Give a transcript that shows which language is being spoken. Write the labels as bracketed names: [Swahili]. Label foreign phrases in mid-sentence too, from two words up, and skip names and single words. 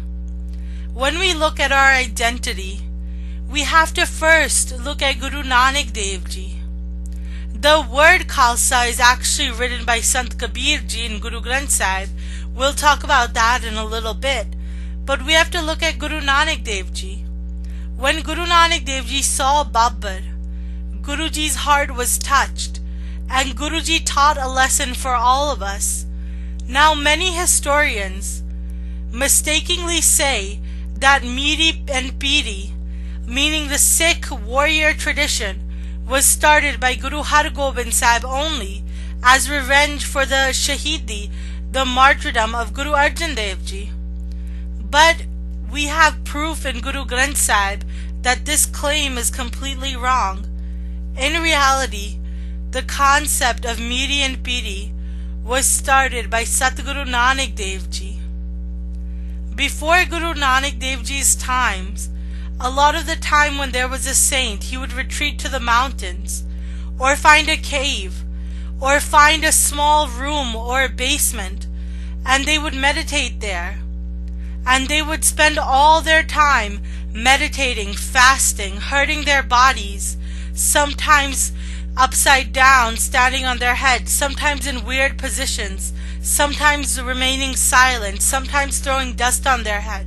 [English] When we look at our identity, we have to first look at Guru Nanak Dev Ji. The word Khalsa is actually written by Sant Kabir Ji in Guru Granth Sahib. We'll talk about that in a little bit. But we have to look at Guru Nanak Dev Ji. When Guru Nanak Dev Ji saw Babur, Guruji's heart was touched, and Guruji taught a lesson for all of us. Now many historians mistakenly say that Miri and Piri, meaning the Sikh warrior tradition, was started by Guru Har Gobind Sahib only as revenge for the Shahidi, the martyrdom of Guru Arjan Dev Ji. But we have proof in Guru Granth Sahib that this claim is completely wrong. In reality, the concept of Miri and Piri was started by Satguru Nanak Dev Ji. Before Guru Nanak Dev Ji's times, a lot of the time when there was a saint, he would retreat to the mountains, or find a cave, or find a small room or a basement, and they would meditate there. And they would spend all their time meditating, fasting, hurting their bodies, sometimes upside down, standing on their heads, sometimes in weird positions, sometimes remaining silent, sometimes throwing dust on their head.